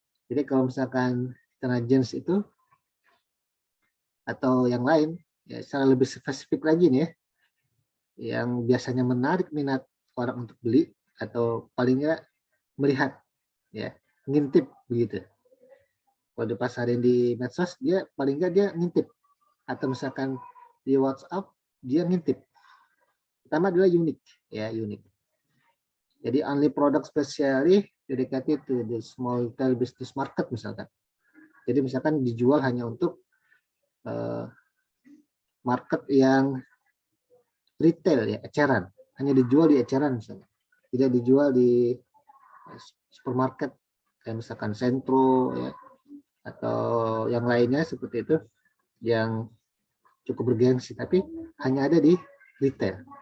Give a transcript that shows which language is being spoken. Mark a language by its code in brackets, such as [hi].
[id] Jadi kalau misalkan celana jeans itu atau yang lain, ya secara lebih spesifik lagi nih ya, yang biasanya menarik minat orang untuk beli atau paling nggak melihat, ya ngintip begitu. Kalau dipasarin di medsos, dia paling nggak dia ngintip, atau misalkan di WhatsApp dia ngintip. Pertama adalah unik, ya unik. Jadi [en] only product specially dedicated to the small retail business market [id] misalkan. Jadi misalkan dijual hanya untuk market yang retail ya, eceran, hanya dijual di eceran misalnya, tidak dijual di supermarket kayak misalkan Sentro ya, atau yang lainnya seperti itu yang cukup bergengsi, tapi hanya ada di retail.